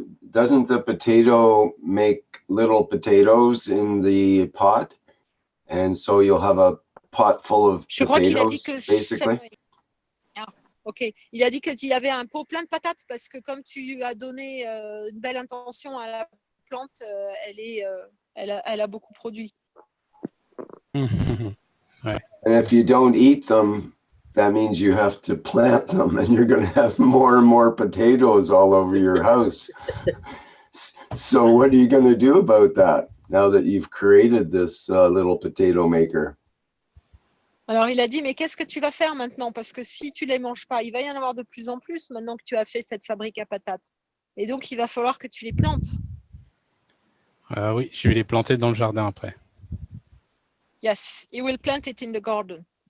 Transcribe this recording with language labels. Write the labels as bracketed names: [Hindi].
[English] Doesn't the potato make little potatoes in the pot? And so you'll have a pot full of [French] Je crois qu'il a dit [English] potatoes, [French] que [English] basically? [French] Ah, ok. Il a dit qu'il avait un pot plein de patates parce que comme tu lui as donné une belle intention à la plante, elle a beaucoup produit. Ouais. [English] And if you don't eat them, that means you have to plant them, and you're going to have more and more potatoes all over your house. So what are you going to do about that now that you've created this little potato maker? [French] Alors il a dit, mais qu'est-ce que tu vas faire maintenant? Parce que si tu les manges pas, il va y en avoir de plus en plus maintenant que tu as fait cette fabrique à patates. Et donc il va falloir que tu les plantes. Oui, je vais les planter dans le jardin après. [English] Yes, he will plant it in the garden.